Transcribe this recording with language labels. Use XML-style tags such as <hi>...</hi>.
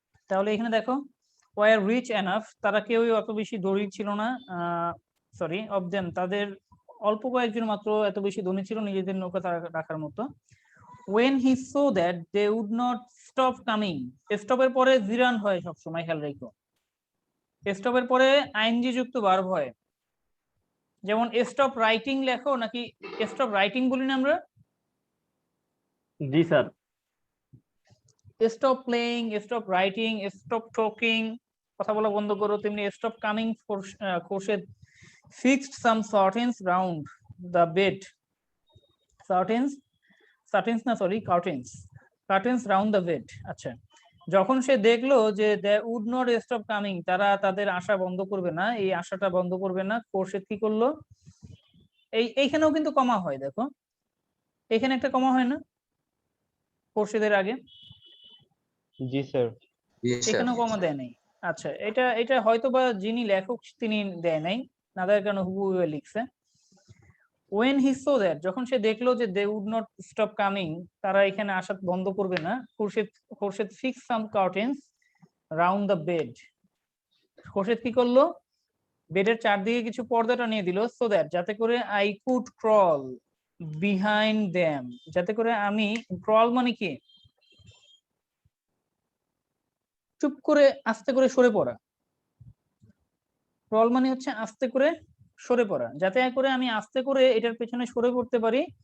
<bn>তাহলে এখানে দেখো,</bn> <en>were rich enough,</en> <bn>তারা কেউই অত বেশি ধনী ছিল না। সরি,</bn> <en>of them,</en> <bn>তাদের অল্প কয়েকজন মাত্র এত বেশি ধনী ছিল নিজেদের নৌকা তারা রাখার মতো।</bn> <en>when he saw that they would not stop coming,</en> <bn>স্টপের পরে জিরান হয় সবসময়, খেয়াল রেখো। স্টপের পরে আইএনজি যুক্ত ভার্ব হয়। যেমন স্টপ রাইটিং লেখো নাকি স্টপ রাইটিং বলি না আমরা? জি sir.</bn> <en>stop playing, stop writing, stop talking,</en> <bn>কথা বলা বন্ধ করো। তেমনি</bn> <en>stop coming,</en> <bn>Khorshed</bn> <en>fixed some certains round the bed,</en> <bn>সার্টেন্স, সার্টেন্স না sorry, curtains,</bn> <en>Curtains round the bed.</en> <bn>আচ্ছা, যখন সে দেখলো যে</bn> <en>they would not stop coming,</en> <bn>তারা তাদের আশা বন্ধ করবে না, এই আশাটা বন্ধ করবে না, খোরশেদ কি করলো? এইখানেও কিন্তু কমা হয়, দেখো এখানে একটা কমা হয় না খোরশেদের আগে? জি স্যার। এখানেও কমা দেয় নাই। আচ্ছা, এটা এটা হয়তো বা যিনি লেখক তিনি দেয় নাই, না দেওয়ার কারণে হুবহু লিখছে।</bn> <en>when he saw that,</en> <bn>যখন সে দেখলো যে</bn> <en>they would not stop coming,</en> <bn>তারা এখানে আসা বন্ধ করবে না, Khorshed</bn> <en>fix some curtains round the bed,</en> <bn>Khorshed কি করলো? বেডের চারদিকে কিছু পর্দা টানিয়ে দিল,</bn> <en>so that,</en> <bn>যাতে করে</bn> <en>I could crawl behind them,</en> <bn>যাতে করে আমি, crawl মানে কি? চুপ করে আস্তে করে সরে পড়া। ক্রল মানে হচ্ছে আস্তে করে সরে পড়া, যাতে করে আমি আস্তে করে এটার পেছনে সরে পড়তে পারি।</bn>